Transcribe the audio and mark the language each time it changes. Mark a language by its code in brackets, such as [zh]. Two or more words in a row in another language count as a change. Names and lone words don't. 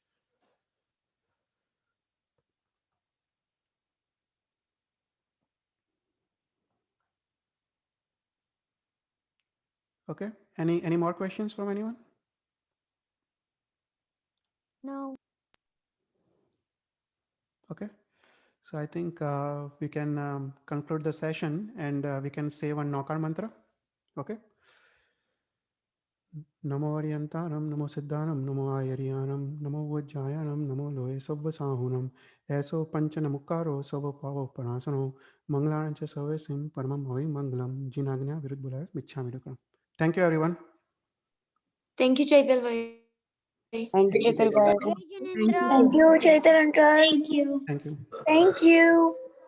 [en] Okay. Any more questions from anyone? No. Okay. So I think we can conclude the session, and we can say one Nokar mantra. Okay. [pra] Namo Ariyantaram, Namo Siddhanam, Namo Ayariyanam, Namo Vajjayanam, Namo Loe Sabva Sahunam, Eso Panchana Mukaro, Sabva Pava Parasano, Manglancha Savesim, Paramam Hoy Mangalam, Jinagna Virud Bulaya, Michhamidukam. [en] Thank you, everyone. Thank you, Chaital bhai. Thank you, Chetal bhai. [hi] Jai Jinendra. [en] thank you, Chaitanya. Thank you. Thank you. Thank you.